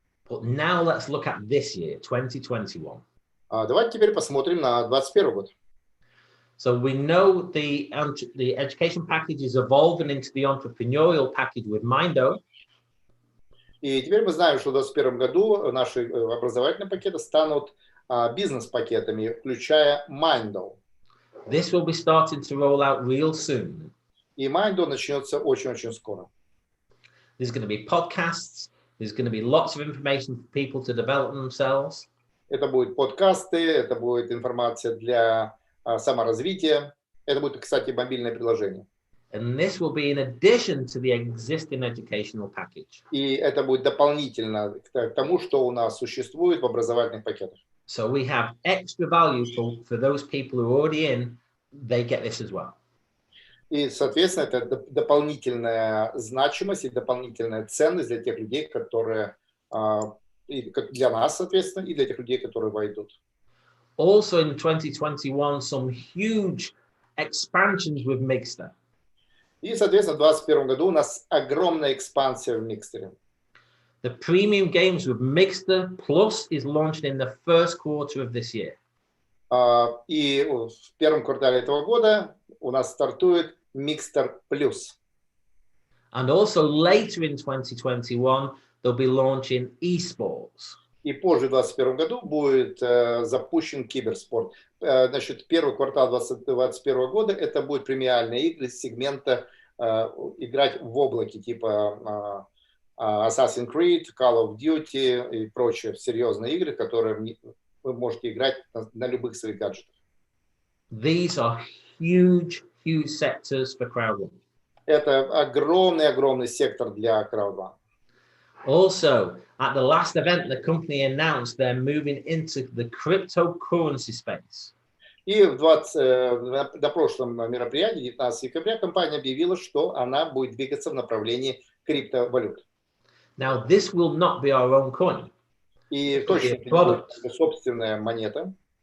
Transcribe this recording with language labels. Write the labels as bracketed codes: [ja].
[en] But now let's look at this year, 2021. [ru] Давайте теперь посмотрим на 2021 год. [en] So we know the education package is evolving into the entrepreneurial package with Mindo. [ru] И теперь мы знаем, что в 2021 году наши образовательные пакеты станут бизнес-пакетами, включая Mindo. [en] This will be starting to roll out real soon. [ru] И Mindo начнется очень-очень скоро. [en] There's going to be podcasts. There's going to be lots of information for people to develop themselves. [ru] Это будут подкасты, это будет информация для саморазвития. Это будет, кстати, мобильное приложение. [en] And this will be in addition to the existing educational package. [ru] И это будет дополнительно к тому, что у нас существует в образовательных пакетах. [en] So we have extra value for those people who are already in, they get this as well. [ru] И, соответственно, это дополнительная значимость и дополнительная ценность для тех людей, которые, для нас, соответственно, и для тех людей, которые войдут. [en] Also in 2021, some huge expansions with Mixter. [ru] И, соответственно, в 2021 году у нас огромная экспансия в Микстере. [en] The premium games with Mixter Plus is launched in the first quarter of this year. [ru] И в первом квартале этого года у нас стартует Mixter Plus. [en] And also later in 2021, they'll be launching esports. [ru] И позже в 2021 году будет запущен киберспорт. Значит, первый квартал 2021 года это будут премиальные игры с сегмента играть в облаке, типа Assassin's Creed, Call of Duty и прочие серьезные игры, которые вы можете играть на любых своих гаджетах. [en] These are huge sectors for Crowd1. [ru] Это огромный сектор для Crowd1. [en] Also, at the last event, the company announced they're moving into the cryptocurrency space. [ru] И на прошлом мероприятии, 19 декабря, компания объявила, что она будет двигаться в направлении криптовалют. [en] Now, this will not be our own coin. [ru] И точно будет собственная монета.